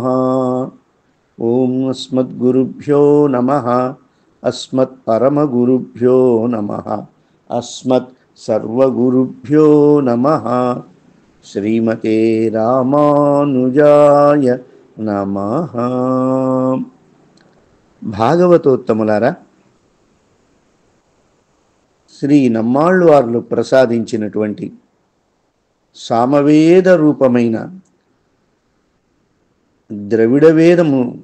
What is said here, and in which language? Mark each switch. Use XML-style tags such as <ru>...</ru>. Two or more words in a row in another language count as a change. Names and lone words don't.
<sa>ओम अस्मद्गुरुभ्यो नमः। अस्मत्परमगुरुभ्यो नमः। अस्मत् सर्वगुरुभ्यो नमः। श्रीमते रामानुजाय नमः।</sa> <te>భాగవతోత్తములారా, శ్రీ నమ్మాళ్ళవార్లు ప్రసాదించినటువంటి సామవేద రూపమైన ద్రవిడ వేదము</te>